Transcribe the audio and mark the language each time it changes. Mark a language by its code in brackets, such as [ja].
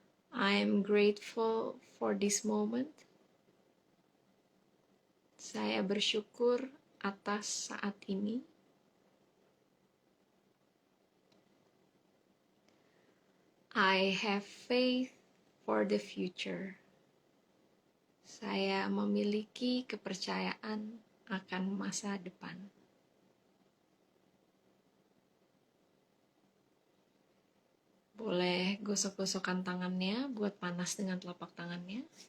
[en] I'm grateful for this moment. [id] Saya bersyukur atas saat ini. [en] I have faith for the future. [id] Saya memiliki kepercayaan akan masa depan. Boleh gosok-gosokkan tangannya buat panas dengan telapak tangannya.